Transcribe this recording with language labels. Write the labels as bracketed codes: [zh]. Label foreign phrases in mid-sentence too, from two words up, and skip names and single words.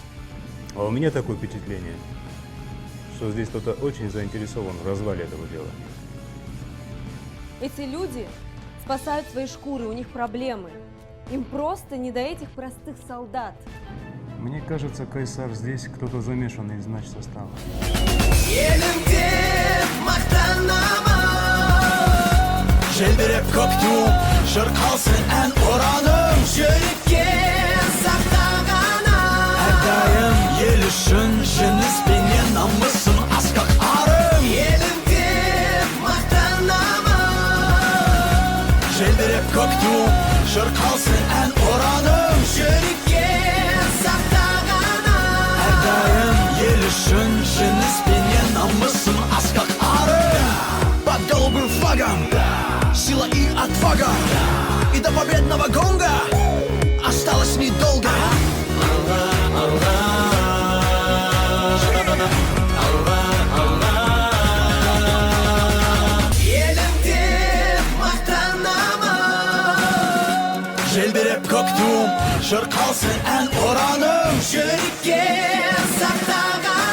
[ru] А у меня такое впечатление, что здесь кто-то очень заинтересован в развале этого дела. Эти люди спасают свои шкуры, у них проблемы. Им просто не до этих простых солдат. Мне кажется, Кайсар, здесь кто-то замешан из начсостава. [kk] Желбіреп көктем, шырқалсын ән ұраным, жүрекке сақтағана. Әрдайым ел үшін жеңіспенен намысын асқақ арым. Елім деп мақтанамын. Желбіреп көктем, шырқалсын ән ұраным, жүрекке сақтағана. Әрдайым ел үшін жеңіспенен намысын асқақ арым. [ru] Под голубым флагом сила и отвага, и до победного гонга осталось недолго. [kk] Елім деп мақтанамын. Желбіреп көктем, шырқалсын ән ұраным, жүрекке сақтағана.